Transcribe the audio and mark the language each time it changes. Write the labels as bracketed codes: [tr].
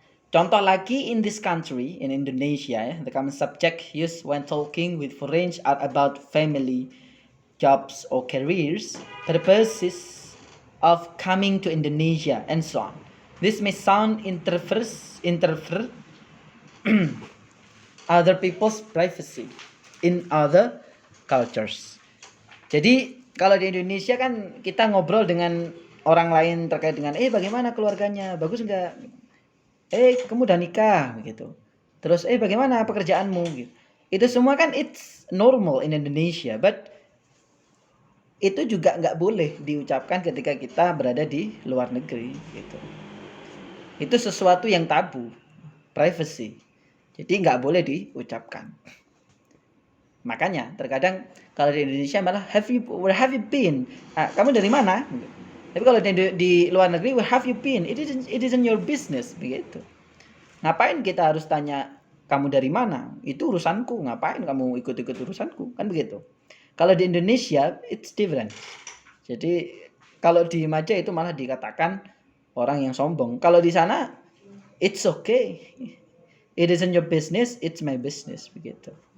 [id] Contoh lagi, [en] in this country, in Indonesia, the common subject used when talking with foreigners are about family, jobs or careers, purposes of coming to Indonesia, and so on. This may sound interfere other people's privacy in other cultures. [id] Jadi kalau di Indonesia kan kita ngobrol dengan orang lain terkait dengan bagaimana keluarganya, bagus enggak? Kamu udah nikah gitu. Terus bagaimana pekerjaanmu gitu. Itu semua kan [en] it's normal in Indonesia, but [id] itu juga nggak boleh diucapkan ketika kita berada di luar negeri gitu. Itu sesuatu yang tabu, privacy. Jadi nggak boleh diucapkan. Makanya terkadang kalau di Indonesia malah [en] where have you been? [id] Kamu dari mana? Tapi kalau di luar negeri, [en] where have you been? It isn't your business, begitu. [id] Ngapain kita harus tanya kamu dari mana? Itu urusanku. Ngapain kamu ikut-ikut urusanku? Kan begitu. Kalau di Indonesia, [en] it's different. [id] Jadi kalau di Maja itu malah dikatakan orang yang sombong. Kalau di sana, [en] it's okay. It isn't your business, it's my business, begitu.